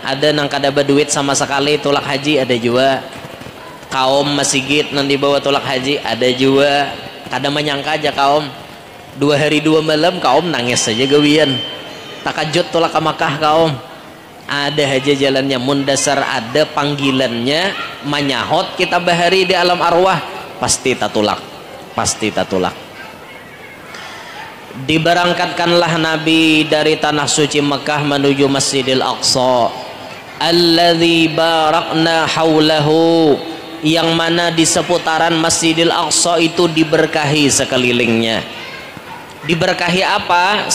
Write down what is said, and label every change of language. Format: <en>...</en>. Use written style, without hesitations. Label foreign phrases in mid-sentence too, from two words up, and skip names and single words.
<bjn>Ada nang kada berduit sama sekali tulak haji, ada juga kaum masjid nang dibawa tulak haji, ada juga kada menyangka aja kaum 2 hari 2 malam kaum nangis saja gawian takajut tulak ke Makkah kaum. Ada aja jalannya, mundasar ada panggilannya manyahot kita bahari di alam arwah, pasti tatulak.</bjn> <id>Diberangkatkanlah Nabi dari tanah suci Mekah menuju Masjidil Aqsa,</id> <ar>الذي باركنا حوله,</ar> <id>yang mana di seputaran Masjidil Aqsa itu diberkahi sekelilingnya. Diberkahi apa?</id>